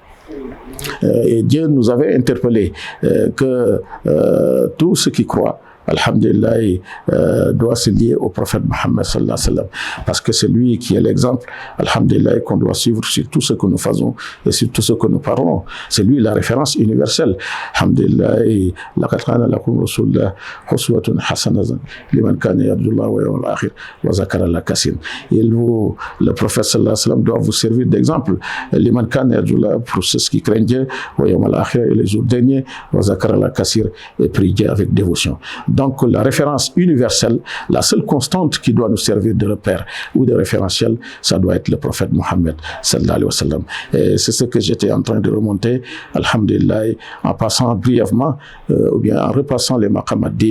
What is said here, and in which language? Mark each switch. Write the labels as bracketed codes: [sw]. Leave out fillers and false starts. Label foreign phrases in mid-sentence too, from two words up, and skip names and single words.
[fr] Et Dieu nous avait interpellé que tous ceux qui croient, alhamdulillah, doit se lier au prophète Mohammed [ar] صلى الله عليه وسلم, [fr] parce que c'est lui qui est l'exemple, alhamdulillah, qu'on doit suivre sur tout ce que nous faisons et sur tout ce que nous parlons. C'est lui la référence universelle. [ar] الحمد لله لقد كان لكم رسول الله أسوة حسنة لمن كان يرجو الله واليوم الآخر وذكر الله كثيرا. [fr] Et le prophète [ar] صلى الله عليه وسلم [fr] doit vous servir d'exemple. [ar] لمن كان يرجو الله, [fr] pour ceux qui craignent Dieu, [ar] واليوم الآخر, [fr] et les jours derniers, [ar] وذكر الله كثيرا, [fr] et prie Dieu avec dévotion. Donc la référence universelle, la seule constante qui doit nous servir de repère ou de référentiel, ça doit être le prophète Mohammed [ar] صلى الله عليه وسلم. [fr] Et c'est ce que j'étais en train de remonter, alhamdulillah, en passant brièvement, ou bien en repassant les [ar] مقام الدين.